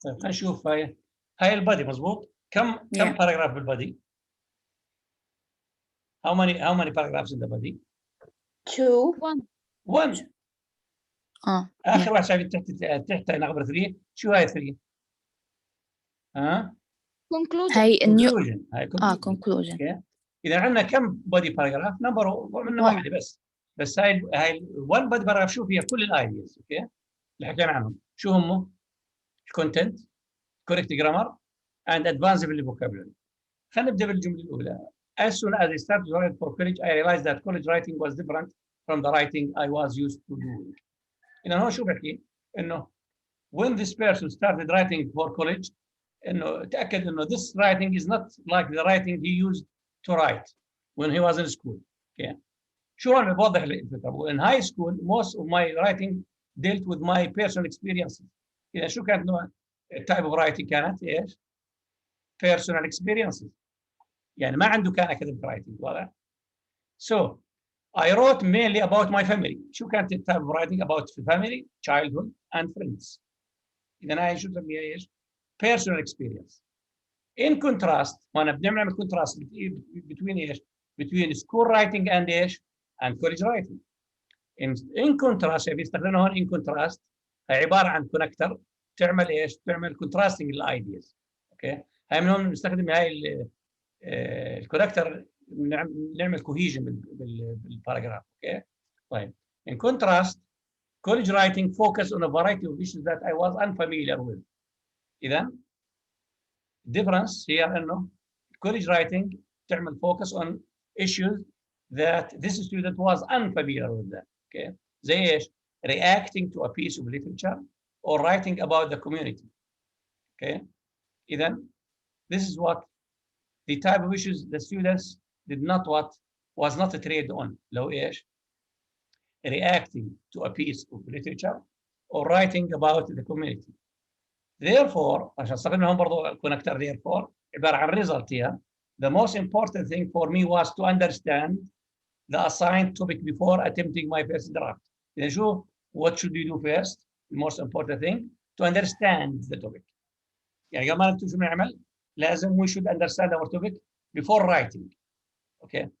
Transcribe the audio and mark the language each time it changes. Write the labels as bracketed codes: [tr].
[ar] طيب خلينا نشوف هاي البادي مظبوط. كم باراجراف بالبادي؟ [en] How many paragraphs in the body? 2. 1. [ar] آخر واحد شايفين تحت نغبر 3. شو هاي 3؟ [en] conclusion. [ar] هاي [en] conclusion. conclusion. Okay. [ar] إذا عندنا كم body paragraph؟ نمبر منه واحدة بس هاي 1 body paragraph شو فيها كل الايدياز. اوكي اللي حكينا عنهم شو هم؟ الكونتنت، [en] correct grammar and advanced vocabulary. [ar] خلينا نبدأ بالجملة الأولى. [en] As soon as I started writing for college, I realized that college writing was different from the writing I was used to doing. [ar] إنه هو شو بحكي؟ [en] إنه when this person started writing for college, إنه تأكد إنه this writing is not like the writing he used to write when he was in school. [ar] Okay. شو أنا بوضح الفكرة. [en] In high school, most of my writing dealt with my personal experiences. [ar] إذا شو كانت نوع type of writing كانت إيش؟ personal experiences. يعني ما عنده كان academic writing. [en] واضح؟ So I wrote mainly about my family. شو كانت type of writing about family, childhood and friends. [ar] إذا هاي شو نسميها إيش؟ personal experience. [en] In contrast, [ar] وأنا بنعمل [en] contrast between إيش؟ between school writing and إيش؟ and college writing. [ar] In contrast بيستخدمنا هون in contrast هي عبارة عن connector تعمل إيش؟ تعمل contrasting الايدياز. أوكي؟ هاي من هون بنستخدم هاي الكونكتر نعمل cohesion بالباراجراف. [en] Okay طيب in contrast college writing focus on a variety of issues that I was unfamiliar with. [ar] اذا difference هي انه [en] college writing تعمل focus on issues that this student was unfamiliar with them. Okay, زي ايش؟ reacting to a piece of literature or writing about the community. Okay, إذن this is what the type of issues the students did not was not trained on. لو ايش؟ reacting to a piece of literature or writing about the community. [ar] Therefore, عشان استخدم هون برضو connector therefore عبارة عن result here. [en] The most important thing for me was to understand the assigned topic before attempting my first draft. [ar] إذا شو [en] what should you do first? The most important thing to understand the topic. [ar] يعني قبل ما نكتب شو بنعمل لازم [en] we should understand our topic before writing. Okay.